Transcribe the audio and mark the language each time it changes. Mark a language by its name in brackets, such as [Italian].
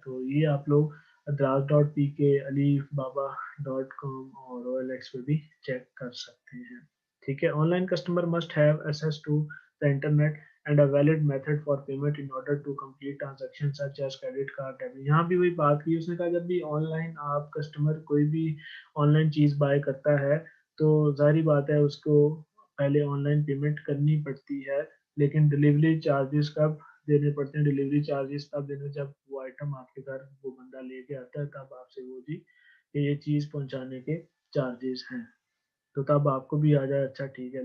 [Hindi] तो ये आप लोग द्रास डॉट पी के, अलीफ बाबा डॉट कॉम और ओ एल एक्स पे भी चेक कर सकते हैं। ठीक है, [English] Online customer must have access to the internet and a valid method for payment in order to complete transactions such as credit card debit। [Hindi] यहाँ भी वही बात की उसने कहा, जब भी ऑनलाइन आप कस्टमर कोई भी ऑनलाइन चीज बाय करता है तो जाहिर बात है उसको पहले ऑनलाइन पेमेंट करनी पड़ती है, लेकिन डिलीवरी चार्जेस कब देने पड़ते हैं? डिलीवरी चार्जेस तब देने जब वो आइटम आपके घर वो बंदा लेके आता है, तब आपसे वो जी ये चीज पहुंचाने के चार्जेस हैं, तो तब आपको भी आ जाए, अच्छा ठीक है।